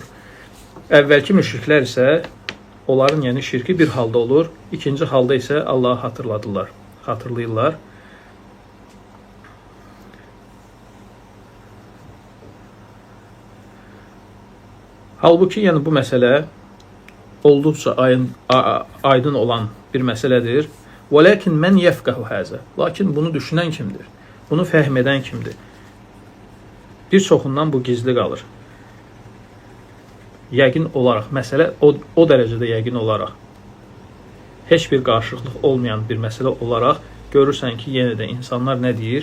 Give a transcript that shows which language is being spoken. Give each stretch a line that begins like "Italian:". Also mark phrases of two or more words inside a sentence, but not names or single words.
Azerbaijani: Əvvəlki müşriklər isə onların yəni şirki bir halda olur, ikinci halda isə Allahı xatırlayırlar. Halbuki yəni bu məsələ olduqca aydın olan bir məsələdir.
Arabic: وَلَكِنْ مَنْ يَفْقَهُ هَذَا.
Azerbaijani: Lakin bunu düşünən kimdir? Bunu fəhm edən kimdir? Bir çoxundan bu gizli qalır. Yəqin olaraq, məsələ o dərəcədə yəqin olaraq, heç bir qarşılıqlıq olmayan bir məsələ olaraq görürsən ki, yenə də insanlar nə deyir?